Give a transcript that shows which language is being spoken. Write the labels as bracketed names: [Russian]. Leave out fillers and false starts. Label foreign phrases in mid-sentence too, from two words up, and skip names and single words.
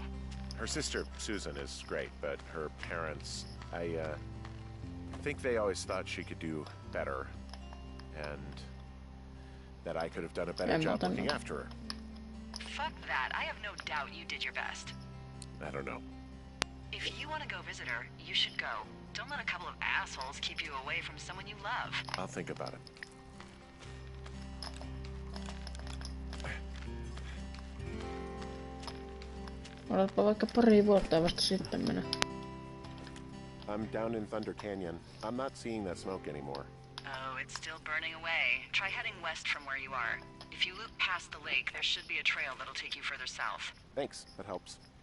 [English] Her sister, Susan, is great, but her parents, I think they always thought she could do better, and that I could have done a better job looking after her. Fuck that. I have no doubt you did your best. I don't know. If you want to go visit her, you should go. Don't let a couple of assholes keep you away from someone you love. I'll think about it. [Finnish] Oletpa vaikka pari vuotta ja vasta sitten mennä. [English] I'm down in Thunder Canyon. I'm not seeing that smoke anymore. Oh, it's still burning away. Try heading west from where you are. If you loop past the lake, there should be a trail that'll take you further south. Thanks, that helps.